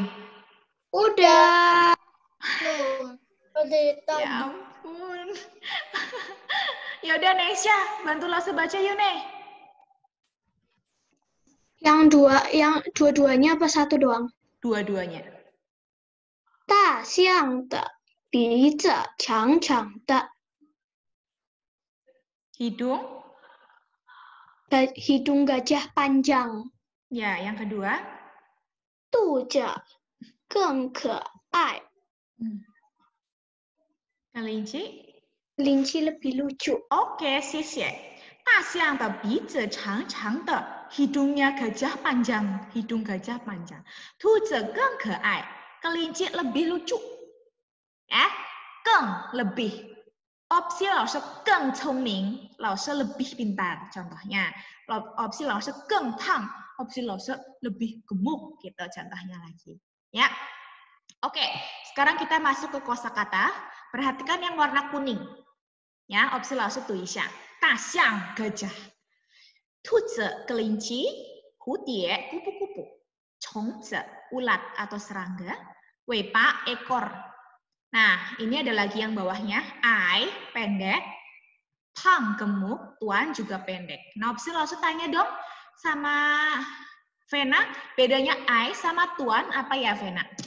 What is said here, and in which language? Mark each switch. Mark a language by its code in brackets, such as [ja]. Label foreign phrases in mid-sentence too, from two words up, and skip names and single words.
[id] Udah. Belum. Dari tadi. Ya ampun. Ya udah Nesya, bantu Lose baca yuk, Nek. Yang dua-duanya apa satu doang? Dua-duanya. [zh] 大象的鼻子长长的， [id] Hidung. hidung gajah panjang. Ya, yang kedua. [zh] 肚子更可爱， [id] Kelinci. kelinci lebih lucu. Oke, [zh] 谢谢。大象的鼻子长长的 [id] hidungnya gajah panjang, hidung gajah panjang. [zh] 兔子更可爱 [id] kelinci lebih lucu. Ya, 更 lebih. [zh] Opsi 老师更聪明 老师 [id] lebih pintar. Contohnya, opsi [zh] 老师更胖 [id] opsi 老师 lebih gemuk gitu contohnya lagi. Ya. Oke, sekarang kita masuk ke kosakata. Perhatikan yang warna kuning. Ya, opsi [zh] 老师读一下. [id] 大象 gajah. 兔子 kelinci, 蝴蝶 kupu-kupu, 虫子 ulat atau serangga, 尾巴 ekor. Nah, ini ada lagi yang bawahnya, ai pendek, pang gemuk, tuan juga pendek. Nah, opsi langsung tanya dong sama Vena, bedanya ai sama tuan apa ya, Vena?